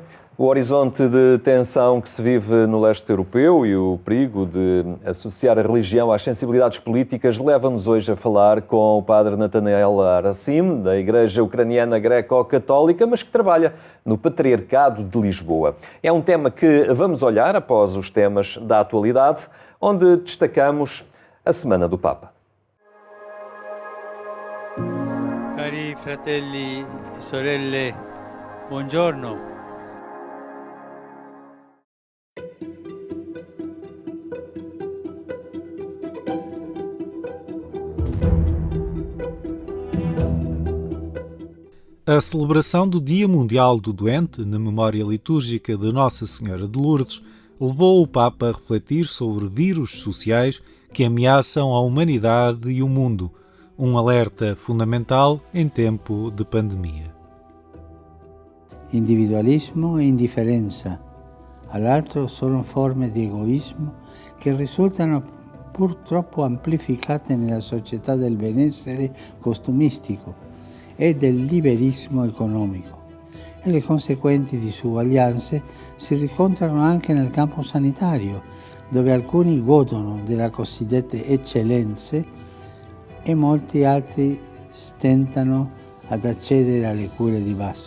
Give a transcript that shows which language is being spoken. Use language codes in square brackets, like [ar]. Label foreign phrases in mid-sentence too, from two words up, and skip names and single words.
[pt] O horizonte de tensão que se vive no leste europeu e o perigo de associar a religião às sensibilidades políticas leva-nos hoje a falar com o padre Natanael Aracim, da Igreja Ucraniana Greco-Católica, mas que trabalha no Patriarcado de Lisboa. É um tema que vamos olhar após os temas da atualidade, onde destacamos a Semana do Papa. [it] Cari fratelli e sorelle, buongiorno. [pt] A celebração do Dia Mundial do Doente, na memória litúrgica de Nossa Senhora de Lourdes, levou o Papa a refletir sobre vírus sociais que ameaçam a humanidade e o mundo, um alerta fundamental em tempo de pandemia. [it] Individualismo e indiferenza, all'altro sono forme di egoismo che risultano purtroppo amplificate nella società del benessere costumistico e del liberismo economico, e le conseguenti disuguaglianze si riscontrano anche nel campo sanitario, dove alcuni godono delle cosiddette eccellenze e molti altri stentano ad accedere alle cure di base.